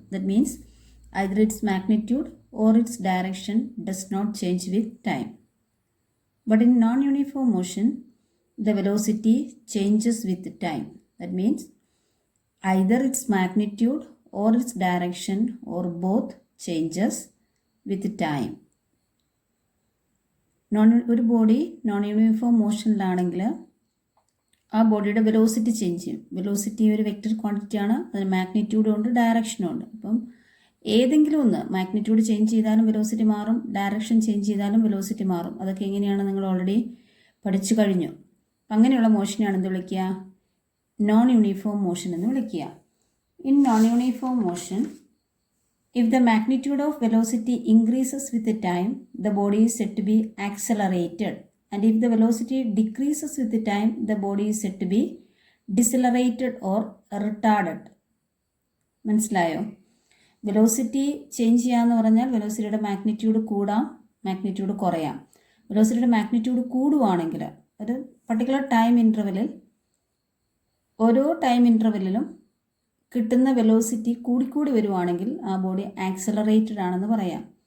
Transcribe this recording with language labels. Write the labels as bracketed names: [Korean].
[English] That means either its magnitude or its direction does not change with time. But in non-uniform motion, the velocity changes with time. That means either its magnitude or its direction or both changes with time. [Malayalam] ഒരു body non uniform മോഷനിലാണെങ്കിൽ ആ ബോഡിയുടെ velocity change ചെയ്യും. Velocity ഒരു vector quantity ആണ്, അതിന് മാഗ്നിറ്റ്യൂഡും ഉണ്ട് ഡയറക്ഷനും ഉണ്ട്. അപ്പം ഏതെങ്കിലും ഒന്ന് മാഗ്നിറ്റ്യൂഡ് ചേഞ്ച് ചെയ്താലും വെലോസിറ്റി മാറും, ഡയറക്ഷൻ ചേഞ്ച് ചെയ്താലും വെലോസിറ്റി മാറും. അതൊക്കെ എങ്ങനെയാണ് നിങ്ങൾ ഓൾറെഡി പഠിച്ചു കഴിഞ്ഞു. അപ്പം അങ്ങനെയുള്ള മോഷനെയാണ് എന്ത് വിളിക്കുക? നോൺ യൂണിഫോം മോഷൻ എന്ന് വിളിക്കുക. [English] In non uniform motion, if the magnitude of velocity increases with the time, the body is said to be accelerated. And if the velocity decreases with the time, the body is said to be decelerated or retarded. [Malayalam] മനസ്സിലായോ? Velocity change ചെയ്യാന്ന് പറഞ്ഞാൽ വെലോസിറ്റിയുടെ magnitude കൂടാം, magnitude കുറയാം. വെലോസിറ്റിയുടെ magnitude കൂടുവാണെങ്കിൽ ഒരു particular time ഇൻ്റർവെല്ലിൽ ഓരോ time ഇൻ്റർവെല്ലിലും കിട്ടുന്ന velocity കൂടിക്കൂടി വരുവാണെങ്കിൽ ആ ബോഡി ആക്സലറേറ്റഡ് ആണെന്ന് പറയാം.